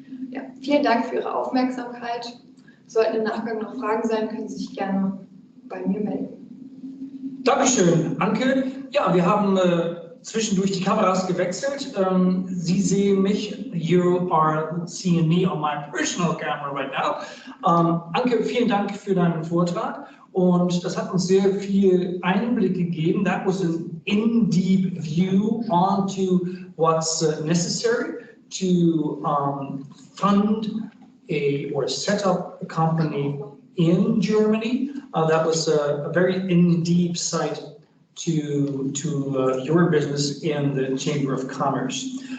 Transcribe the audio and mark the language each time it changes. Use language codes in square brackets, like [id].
[de] Ja, vielen Dank für Ihre Aufmerksamkeit. Sollten im Nachgang noch Fragen sein, können Sie sich gerne bei mir melden. Dankeschön, Anke. Ja, wir haben zwischendurch die Kameras gewechselt. Sie sehen mich. [en] You are seeing me on my personal camera right now. [de] Anke, vielen Dank für deinen Vortrag. Und das hat uns sehr viel Einblick gegeben. [en] That was an in-deep view onto what's necessary to fund or set up a company in Germany. That was a very in-deep sight to your business in the Chamber of Commerce.